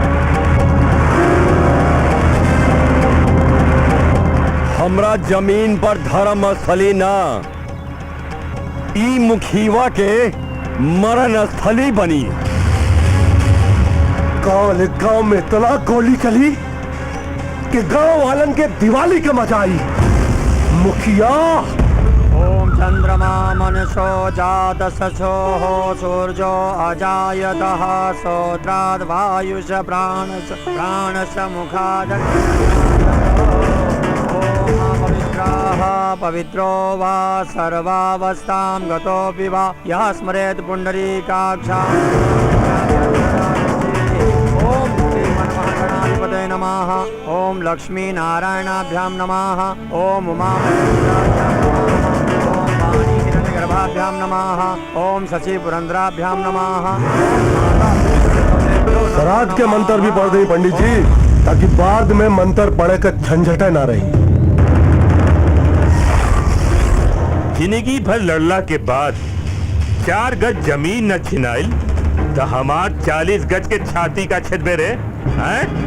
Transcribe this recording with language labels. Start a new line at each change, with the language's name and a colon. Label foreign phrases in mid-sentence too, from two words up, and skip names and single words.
Bhojpuri: हमरा जमीन पर धर्म स्थली ना, ई मुखीवा के मरण स्थली बनी। गांव में इतना गोली चली कि गांव वालन के दिवाली के मजा आई। मुखिया
Sanskrit: ओम चंद्रमा मनसो जात सचो हो सूर्यो अजायतः सोत्राद वायुष प्राणस मुखाद पवित्रो वा सर्वावस्थां गतोऽपि वा यः स्मरेत् पुण्डरीकाक्षाम्। ओम श्रीमन्महागणाधिपतये नमः। ओम लक्ष्मी नारायणाभ्यां नमः। ओम उमा ओम वाणी हिरण्यगर्भाभ्यां नमः। ओम शशि पुरंदराभ्यां नमः।
Bhojpuri: श्राद्ध के मंत्र भी पढ़ दें पंडित जी, ताकि बाद में मंत्र पढ़े का झंझटे ना रही। जिंदगी भर लड़ला के बाद 4 गज जमीन न छिनाइल तो हमार 40 गज के छाती का छेद बेरे हैं?